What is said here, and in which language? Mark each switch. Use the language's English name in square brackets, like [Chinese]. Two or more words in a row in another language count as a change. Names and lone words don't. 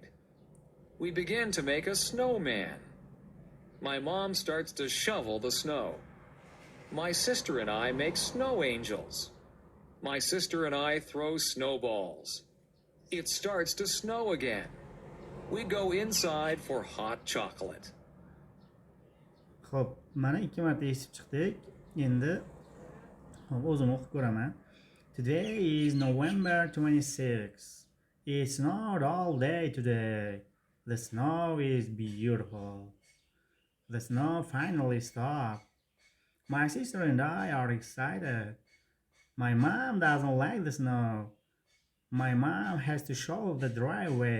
[English] We begin to make a snowman. My mom starts to shovel the snow. My sister and I make snow angels. My sister and I throw snowballs. It starts to snow again. We go inside for hot chocolate. [Uzbek] Xo'p, mana ikki marta eshitib chiqdik. Endi o'zim o'qib ko'raman. [English] Today is November 26. It's not all day today. The snow is beautiful. The snow finally stopped. My sister and I are excited. My mom doesn't like the snow. My mom has to shovel the driveway.